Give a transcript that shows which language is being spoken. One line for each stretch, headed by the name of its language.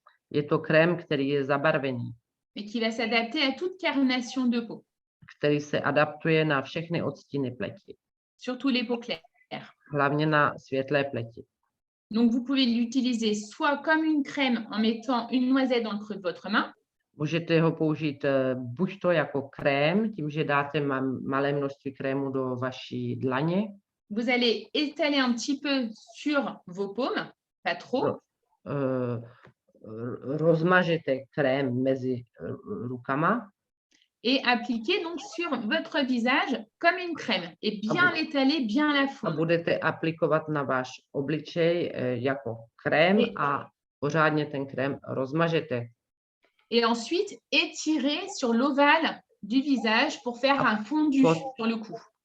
Czech: Je to krém, který je zabarvený.
French: Et qui va s'adapter à toute carnation de peau.
Czech: Který se adaptuje na všechny odstíny pleti.
French: Surtout les peaux claires.
Czech: Hlavně na světlé pleti.
French: Donc, vous pouvez l'utiliser soit comme une crème en mettant une noisette dans le creux de votre main.
Czech: Můžete ho použít buď to jako krém, tím, že dáte malé množství krému do vaší dlaně.
French: Vous allez étaler un petit peu sur vos paumes, pas trop.
Czech: Rozmažete krém mezi rukama.
French: Et appliquer donc sur votre visage comme une crème. Et bien l'étaler, bien la fondre.
Czech: A budete aplikovat na váš obličej jako krém a pořádně ten krém rozmažete.
French: Et ensuite, étirer sur l'ovale du visage pour faire un fondu sur le cou.